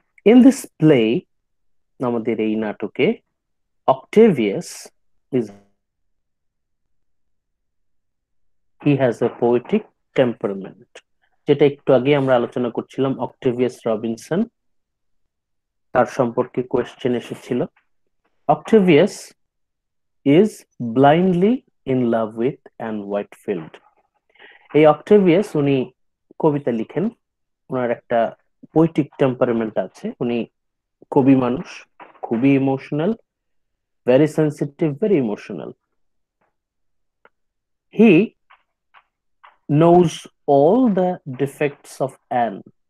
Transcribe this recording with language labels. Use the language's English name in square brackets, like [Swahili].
[English] in this play, [Bangla] আমাদের এই নাটকে, [English] Octavius is he has a poetic temperament, [Bangla] যেটা একটু আগে আমরা আলোচনা করছিলাম। অক্টেভিয়াস রবিনসন, তার সম্পর্কে কোয়েশ্চেন এসেছিল। [English] Octavius is blindly in love with Anne Whitefield. [Bangla] এই অক্টেভিয়াস উনি কবিতা লিখেন, ওনার একটা পোয়েটিক টেম্পারমেন্ট আছে, উনি কবি মানুষ, খুবই emotional, [English] Very sensitive, very emotional. He knows all the defects of Anne.